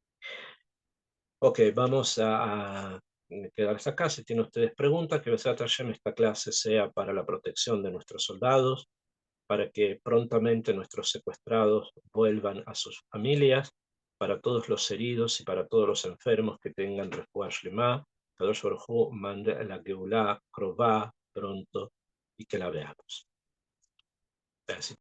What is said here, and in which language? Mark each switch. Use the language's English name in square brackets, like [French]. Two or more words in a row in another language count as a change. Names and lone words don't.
[Spanish] Ok, vamos a quedar hasta acá. Si tienen ustedes preguntas, que [Hebrew] בעזרת השם [Spanish] esta clase sea para la protección de nuestros soldados, para que prontamente nuestros secuestrados vuelvan a sus familias, para todos los heridos y para todos los enfermos que tengan [Hebrew] רפואה שלמה. קדוש ברוך הוא [Spanish] mande la [Hebrew] גאולה קרובה [Spanish] pronto y que la veamos. Gracias.